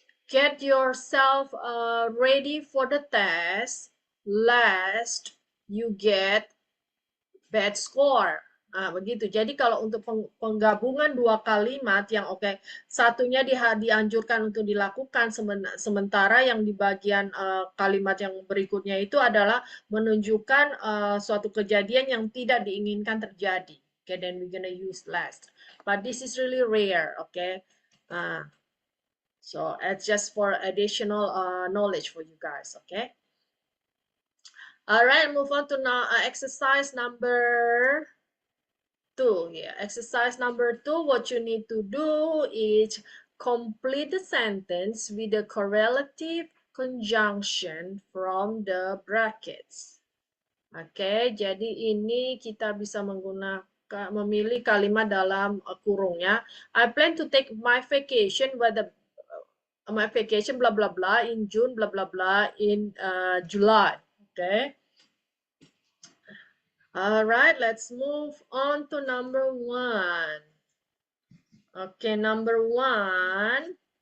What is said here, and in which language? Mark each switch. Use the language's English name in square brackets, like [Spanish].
[English] Get yourself ready for the test lest you get bad score. [Indonesian] Begitu. Jadi kalau untuk penggabungan dua kalimat yang oke, satunya dianjurkan untuk dilakukan sementara yang di bagian kalimat yang berikutnya itu adalah menunjukkan suatu kejadian yang tidak diinginkan terjadi. [English] Okay, then we're gonna use last. But this is really rare, okay? So it's just for additional knowledge for you guys, okay? All right, move on to now exercise number 2. Yeah, exercise number 2, what you need to do is complete the sentence with the correlative conjunction from the brackets. [Indonesian] Oke, jadi ini kita bisa memilih kalimat dalam kurungnya. [English] I plan to take my vacation my vacation blah blah blah in June blah blah blah in July. Okay. All right, let's move on to number 1. Okay, number 1.